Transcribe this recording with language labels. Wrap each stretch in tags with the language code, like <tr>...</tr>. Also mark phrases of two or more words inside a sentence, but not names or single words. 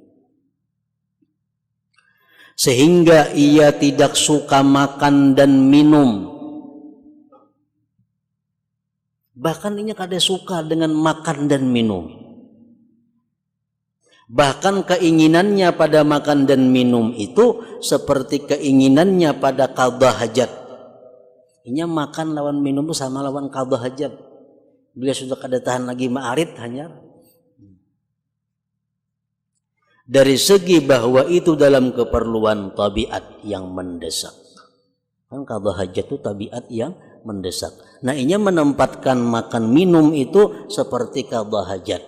<id>Sehingga ia tidak suka makan dan minum. Bahkan ia kada suka dengan makan dan minum. Bahkan keinginannya pada makan dan minum itu seperti keinginannya pada</id> <ar>qadha hajat.</ar> <bjn>Inya makan lawan minum itu sama lawan</bjn> <ar>qadha hajat.</ar> <bjn>Bila sudah kada tahan lagi ma'arid hanya.</bjn> <id>Dari segi bahwa itu dalam keperluan tabiat yang mendesak. Kan</id> <ar>qadha hajat</ar> <id>itu tabiat yang mendesak. Nah, inya menempatkan makan minum itu seperti</id> <ar>qadha hajat.</ar>